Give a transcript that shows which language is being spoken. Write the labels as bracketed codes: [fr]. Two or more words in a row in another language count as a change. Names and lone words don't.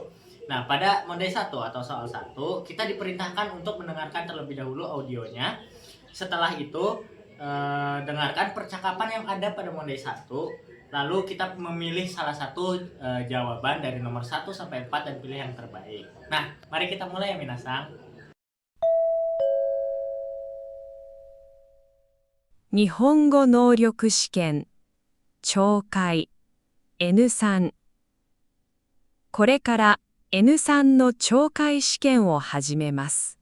[id] Nah, pada mondai 1 atau soal 1, kita diperintahkan untuk mendengarkan terlebih dahulu audionya. Setelah itu, dengarkan percakapan yang ada pada mondai 1. Lalu kita memilih salah satu jawaban dari nomor 1 sampai 4 dan pilih yang terbaik. Nah, mari kita mulai ya Minasang. [ja] 日本語能力試験、懲戒 N3。これから N3 の懲戒試験を始めます。